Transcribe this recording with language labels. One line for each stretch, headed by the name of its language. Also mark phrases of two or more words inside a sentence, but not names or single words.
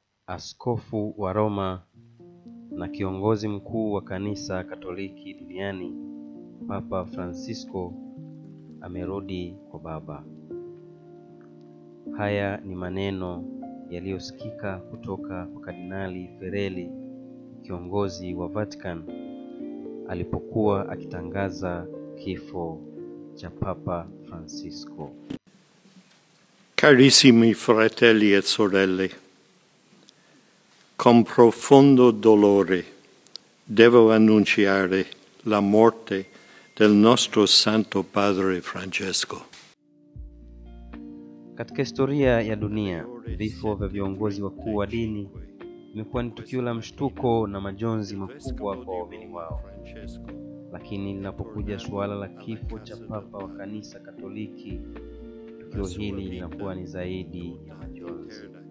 Swahili: Askofu wa Roma na kiongozi mkuu wa kanisa Katoliki duniani, Papa Francisco amerudi kwa Baba. Haya ni maneno yaliyosikika kutoka kwa Kardinali Ferrelli, kiongozi wa Vatican, alipokuwa akitangaza kifo cha Papa Francisco.
Italian: Carissimi fratelli e sorelle, con profondo dolore devo annunciare la morte del nostro Santo Padre Francesco.
Swahili: Katika historia ya dunia, vifo vya viongozi wakuu wa dini imekuwa ni tukio la mshtuko na majonzi makubwa kwa waumini wao. Lakini linapokuja suala la kifo cha Papa wa kanisa Katoliki, tukio hili linakuwa ni zaidi ya majonzi.